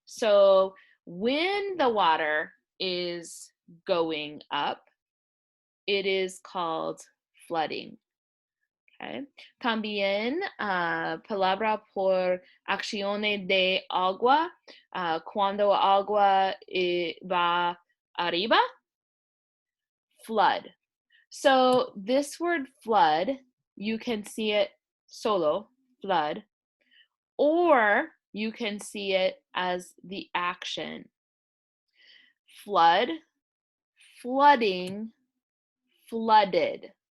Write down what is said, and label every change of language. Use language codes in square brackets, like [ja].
[en] So when the water is going up, it is called flooding. Okay. [es] También, palabra por acciones de agua, cuando agua va arriba, flood. [en] So this word flood, you can see it solo, flood, or you can see it as the action. Flood, flooding, flooded.